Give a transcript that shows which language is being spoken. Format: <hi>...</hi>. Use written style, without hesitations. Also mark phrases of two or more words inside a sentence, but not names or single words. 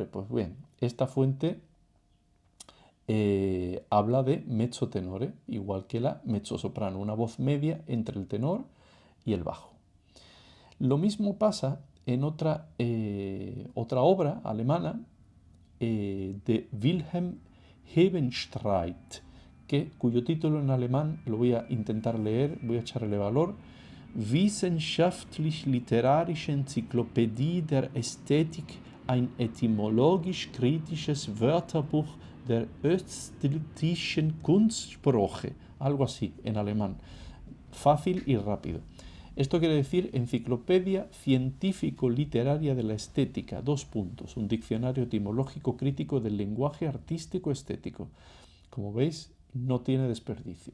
<es>Pues bien, esta fuente habla de mezzotenore, igual que la mezzosoprano, una voz media entre el tenor y el bajo. Lo mismo pasa en otra obra alemana de Wilhelm Hebenstreit, cuyo título en alemán lo voy a intentar leer, voy a echarle valor: Wissenschaftlich-literarische Enzyklopädie der Ästhetik, ein etymologisch-kritisches Wörterbuch der östlichen Kunstsprache. Algo así en alemán, fácil y rápido. Esto quiere decir Enciclopedia Científico-Literaria de la Estética, un diccionario etimológico crítico del lenguaje artístico-estético. Como veis, no tiene desperdicio.</es>